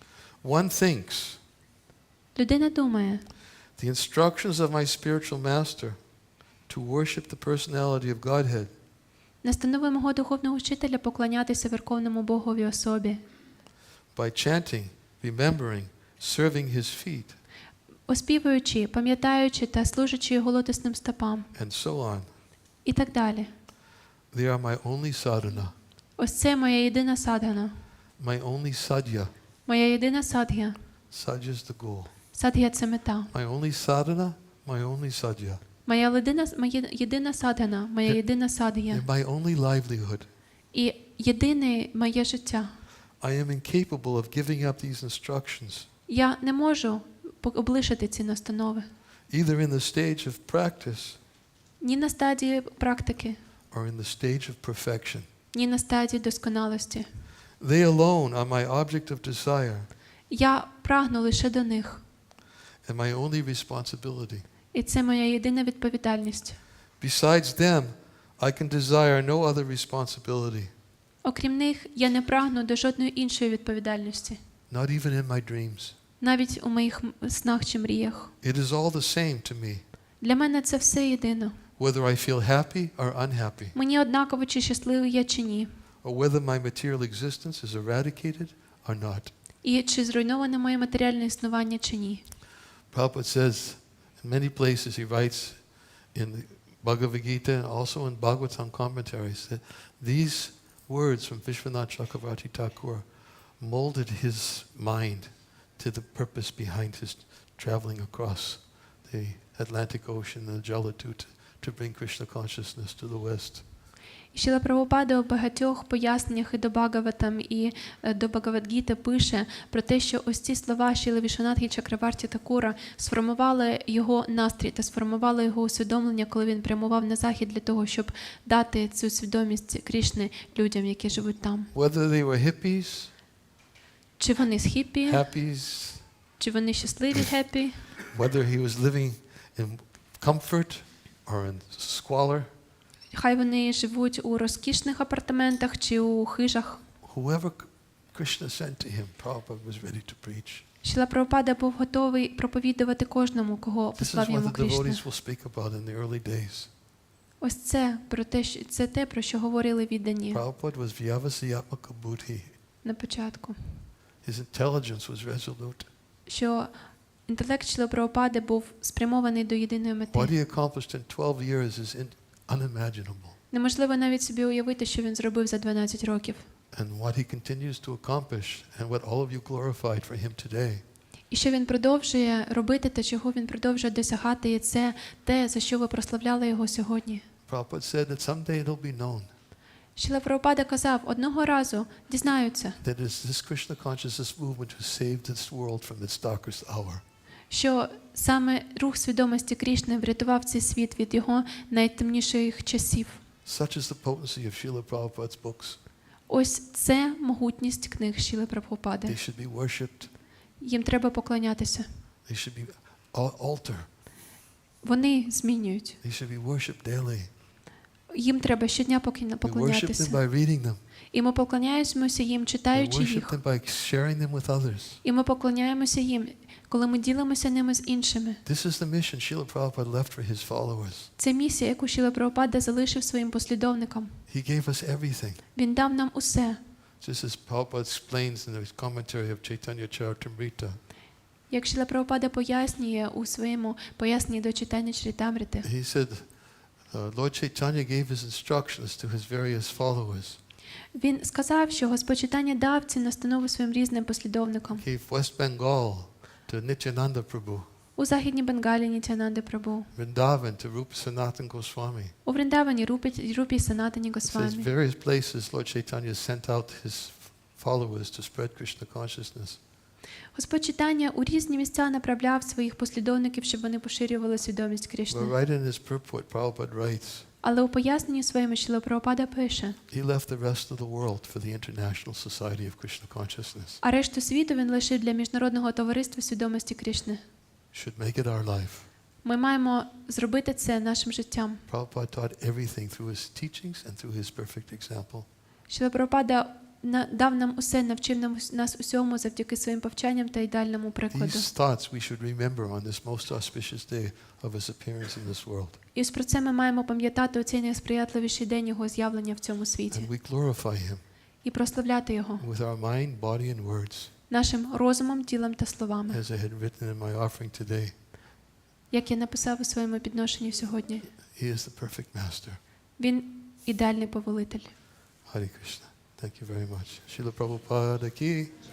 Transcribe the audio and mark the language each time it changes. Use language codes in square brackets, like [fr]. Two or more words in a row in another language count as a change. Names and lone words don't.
[en] One thinks, [uk] Людина думає, [en] the instructions of my spiritual master to worship the personality of Godhead [uk] настанови мого духовного вчителя поклонятися Верховному Богові особі, [en] by chanting, remembering, serving his feet, [uk] оспівуючи, пам'ятаючи та служачи його лотосним стопам. [en] and so on. [uk] І так далі. [en] They are my only sadhana, [uk] Ось це моя єдина садгана, [en] my only sadhya. [uk] моя єдина садгя. [en] Sadhya is the goal. [uk] Садгя – це мета. [en] My only sadhana, my only sadhya. [uk] Моя єдина садгана, моя єдина садгя. [en] They're my only livelihood. [uk] І єдине моє життя. [en] I am incapable of giving up these instructions, [uk] Я не можу облишити ці настанови. [en] either in the stage of practice [uk] Ні на стадії практики, [en] or in the stage of perfection. [uk] ні на стадії досконалості. [en] They alone are my object of desire [uk] Я прагну лише до них. [en] and my only responsibility. [uk] І це моя єдина відповідальність. [en] Besides them, I can desire no other responsibility, [uk] Окрім них, я не прагну до жодної іншої відповідальності. [en] not even in my dreams. [uk] Навіть у моїх снах чи мріях. [en] It is all the same to me, [uk] Для мене це все єдино. [en] whether I feel happy or unhappy, [uk] Мені однаково, чи щасливий я, чи ні. [en] or whether my material existence is eradicated or not. [uk] І чи зруйноване моє матеріальне існування, чи ні. [en] Prabhupada says, in many places he writes in the Bhagavad Gita and also in Bhagavatam commentaries that these words from Vishwanath Chakravarti Thakur molded his mind to the purpose behind his traveling across the Atlantic Ocean and the Jalatud to bring Krishna consciousness to the West. [uk] І Шріла Прабгупада у багатьох поясненнях і до Бхагаватам, і до Бхагавад-гіти пише про те, що ось ці слова Шріли Вішванатхи Чакраварті Такура сформували його настрій та сформували його усвідомлення, коли він прямував на захід для того, щоб дати цю свідомість Крішни людям, які живуть там. [en] Whether they were hippies, [uk] Чи вони з хіппі, [en] happies, [uk] чи вони щасливі, хеппі, [en] whether he was living in comfort or in squalor, [uk] хай вони живуть у розкішних апартаментах чи у хижах. [en] whoever Krishna sent to him, Prabhupada was ready to preach. [uk] Шріла Прабхупада був готовий проповідувати кожному, кого [en] This is [uk] послав [en] what [uk] йому [en] the [uk] Крішна. [en] devotees will speak about in the early days. [uk] Ось це те, про що говорили віддані [en] Prabhupada was [sa] व्यवसायात्मिका बुद्धि. [uk] на початку. [en] His intelligence was resolute. [uk] Що інтелект Шріли Прабхупади був спрямований до єдиної [en] What [uk] мети. [en] he accomplished in 12 years is unimaginable. [uk] Неможливо навіть собі уявити, що він зробив за 12 років. [en] And what he continues to accomplish and what all of you glorified for him today [uk] І що він продовжує робити та чого він продовжує досягати, і це те, за що ви прославляли його сьогодні. [en] Prabhupada said that someday it'll be known [uk] Шріла Прабхупада казав, одного разу дізнаються, [en] that it's this Krishna consciousness movement who saved this world from its darkest hour. [uk] що саме рух свідомості Крішни врятував цей світ від його найтемніших часів. [en] Such is the potency of Srila Prabhupada's books. [uk] Ось це могутність книг Шріли Прабхупади. [en] They should be worshipped. [uk] Їм треба поклонятися. [en] They should be altar. [uk] Вони змінюють. [en] They should be worshipped daily. [uk] Їм треба щодня [en] We worship them [uk] поклонятися. [en] by reading them. [uk] І ми поклоняємося їм, [en] We [uk] читаючи [en] worship [uk] їх. [en] them by sharing them with others. [uk] І ми поклоняємося їм, коли ми ділимося ними з іншими. [en] This is the mission Srila Prabhupada left for his followers. [uk] Це місія, яку Шріла Прабхупада залишив своїм послідовникам. [en] He gave us everything. [uk] Він дав нам усе. [en] Just as Prabhupada explains in his commentary of Chaitanya Charitamrita, [uk] Як Шріла Прабхупада пояснює у своєму поясненні до читання Чаритамрити. [en] he said, Lord Chaitanya gave his instructions to his various followers. [uk] Він сказав, що Господь Чайтання дав ці настанови своїм різним послідовникам. [en] He gave West Bengal to Nityananda Prabhu, [uk] У Західній Бенгалі Нітянанди Прабу, [en] Vrindavan to Rupa Sanatana Goswami. [uk] у Вриндавані Рупі Санатані [en] It says [uk] Госвамі. [en] various places Lord Chaitanya sent out his followers to spread Krishna consciousness. [uk] Господь Чайтання у різні місця направляв своїх послідовників, щоб вони поширювали свідомість [en] But [uk] Крішни. [en] right in his purport, Prabhupada writes, [uk] Але у поясненні своєму Шріла Прабхупада пише, [en] he left the rest of the world for the International Society of Krishna Consciousness. [uk] а решту світу він лишив для Міжнародного товариства свідомості Крішни. [en] Should make it our life. [uk] Ми маємо зробити це нашим життям. [en] Prabhupada taught everything through his teachings and through his perfect example. [uk] Шріла Прабхупада дав нам усе, навчив нас усьому завдяки своїм повчанням та ідеальному прикладу. [en] These thoughts we should remember on this most auspicious day of his appearance in this world. [uk] І ось про це ми маємо пам'ятати у цей найсприятливіший день Його з'явлення в цьому світі. [en] And we glorify him [uk] І прославляти Його [en] with our mind, body, and words, [uk] нашим розумом, тілом та словами. [en] as I had written in my offering today. [uk] Як я написав у своєму підношенні сьогодні. [en] He is the perfect master. [uk] Він ідеальний повелитель. [en] Hare Krishna. Thank you very much. Srila Prabhupada ki.